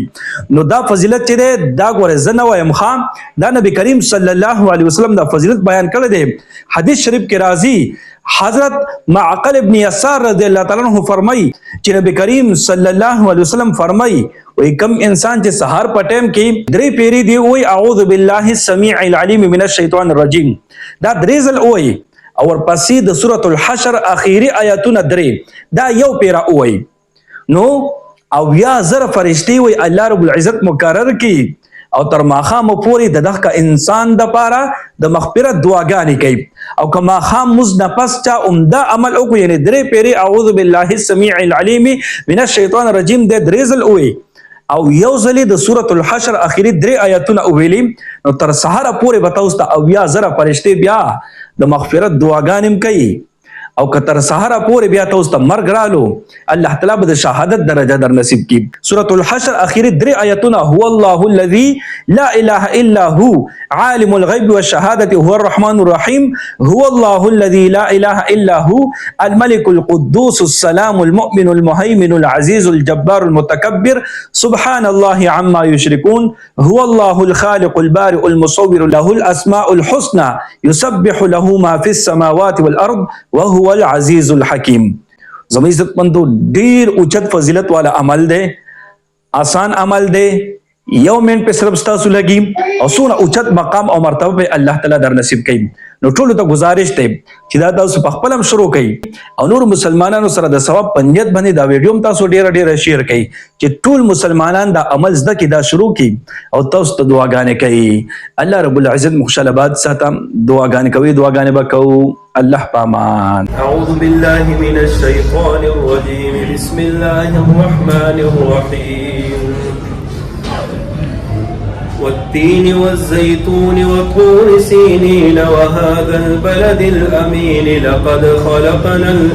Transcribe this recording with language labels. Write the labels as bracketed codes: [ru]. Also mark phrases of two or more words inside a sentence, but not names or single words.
[ps] نو دا فضیلت چې ده دا ګوره زه نه وایم خام دا نبی کریم [ar] صلی الله علیه وسلم [ps] دا فضیلت بیان کړی دی حدیث شریف کې راځي حضرت معقل ابن یسار [ar] رضی الله تعالی عنہ [ps] فرمایي چې نبی کریم [ar] صلی الله علیه وسلم [ps] فرمایي وای کم انسان چې سحر په ټایم کې درې پیری دی وای [ar] اعوذ بالله السمیع العلیم من الشیطان الرجیم [ps] دا درې ځل وای او ورپسې د سورۃ الحشر اخیری آیاتونه درې دا یو پیرا وای نو 90000 فرشتي وای الله رب العزت مقرر کی او تر ماښام پورې د دغه انسان د پاره د مغفرت دعاګانې کوي او که ماښام مونځ نه پس چا عمده عمل وکړو یعنې درې پیرې [ar] اعوذ بالله السمیع العلیم من الشیطان الرجیم [ps] د درې ځل ووایي او یو ځلې د سورۃ الحشر اخري درې آیاتونه وویلي نو تر سهاره پورې به تاسو ته 90000 فرشتې بیا د مغفرت دعاګانې کوي او که تر سهاره پورې بیا تاسو ته مرګ رالو الله تعالی به د شهادت درجه در نصیب کړي سورۃ الحشر اخري درې آیاتونه [ar] هو الله الذي لا اله الا هو عالم الغيب والشهاده هو الرحمن الرحيم هو الله الذي لا اله الا هو الملك القدوس السلام المؤمن المهيمن العزيز الجبار المتكبر سبحان الله عما يشركون هو الله الخالق البارئ المصور له الاسماء الحسنى يسبح له ما في السماوات والارض وهو العزیز الحکیم [ps] زموږ عزت مندو ډیر اوچت فضیلت والا عمل دی آسان عمل دی یو منټ په صرف ستاسو لګي او څونه اوچت مقام او مرتبه به الله تعالی در نصیب کوي نو ټولو ته گزارش دی چې دا تاسو په خپل هم شروع کړئ او نور مسلمانانو سره د ثواب په نیت باندې دا ویډیو هم تاسو ډیره شیر کړئ چې ټول مسلمانان دا عمل زده کړي دا شروع کړي او تاسو ته دعاګانې کوي الله رب العزت خوشاله باد ساتم دعاګانې کوي دعاګانې به کوو الله پامان [ar] اعوذ بالله من الشیطان الرجیم بسم الله الرحمن الرحیم والتين والزيتون وطور سينين وهذا البلد الأمين لقد خلقنا